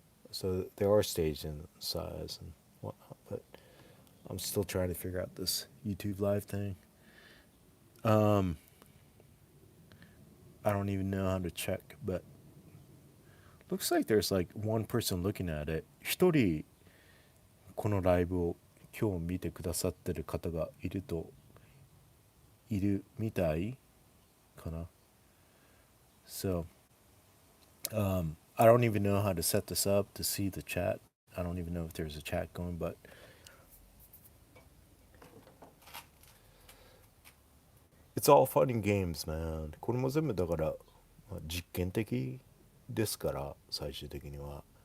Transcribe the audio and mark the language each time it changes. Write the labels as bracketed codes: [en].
[en] So there are stages in size and whatnot, but I'm still trying to figure out this YouTube live thing. I don't even know how to check, but looks like there's like one person looking at it. [ja] 一人このライブを今日見てくださってる方がいるみたいかな。 [en] So, I don't even know how to set this up to see the chat. I don't even know if there's a chat going, but it's all fun and games, man. [ja] これも全部だから実験的ですから、最終的には。